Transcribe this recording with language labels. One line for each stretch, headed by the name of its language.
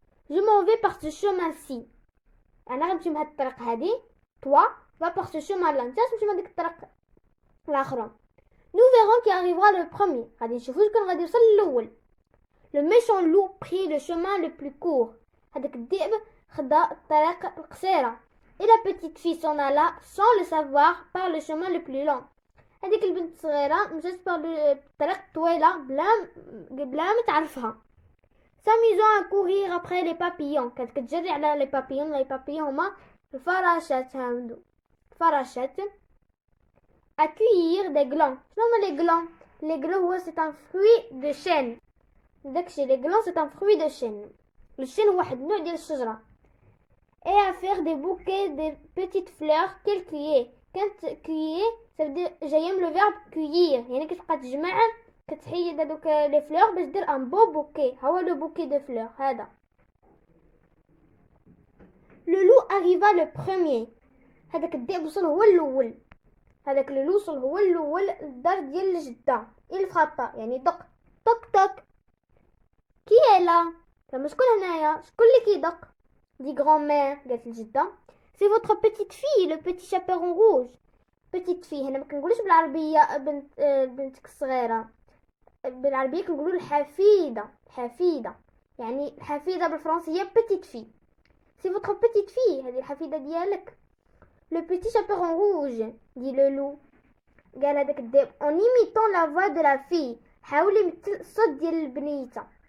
French: Je m'en vais par ce chemin-ci.
Arabic: أنا غنمشي بهاد الطريق هادي.
French: Toi, va par ce chemin-là.
Arabic: نتا تمشي بهاديك الطريق الآخرى.
French: Nous verrons qui arrivera le premier.
Arabic: غادي نشوفو شكون غادي يوصل الأول.
French: Le méchant loup prit le chemin le plus court.
Arabic: هذاك الذئب خدا الطريق القصيرة.
French: Et la petite fille s'en alla sans le savoir par le chemin le plus long.
Arabic: هذيك البنت الصغيرة مشات بالطريق الطويلة بلا ما تعرفها.
French: S'amusant à courir après les papillons.
Arabic: كانت كتجري على
French: les papillons. Les papillons
Arabic: هما الفراشات هادو. الفراشات.
French: À cueillir des glands.
Arabic: شنو هما
French: les glands? Les glands c'est un fruit de chêne.
Arabic: داكشي
French: les glands c'est un fruit de chêne. Le chêne
Arabic: هو واحد النوع ديال الشجرة.
French: Et à faire des bouquets de petites fleurs qu'elle cueillait.
Arabic: كانت
French: cueillir ça veut dire
Arabic: جاية من
French: le verbe cueillir.
Arabic: يعني كتبقى تجمع كتحيد هادوك لي فلور باش دير ان بو بوكي. هو لو بوكي دو فلور هذا.
French: Le loup arriva le premier.
Arabic: هذاك الذئب وصل هو الأول. هذاك لو loup وصل هو الأول للدار ديال الجدة.
French: il frappa
Arabic: يعني دق. طق طق.
French: Qui est là?
Arabic: زعما شكون هنايا؟ شكون اللي كيدق؟
French: dit grand-mère.
Arabic: قالت الجدة.
French: C'est votre petite fille, le petit chaperon rouge.
Arabic: petite fille هنا ما كنقولوش بالعربية بنتك الصغيرة. بالعربية كنقولوا الحفيدة. حفيدة يعني الحفيدة بالفرنسية petite fille.
French: C'est votre petite fille.
Arabic: هذه الحفيدة ديالك.
French: Le petit chaperon rouge dit le loup.
Arabic: قال هذاك الذئب
French: en imitant la voix de la fille.
Arabic: حاول يمثل الصوت ديال البنيته.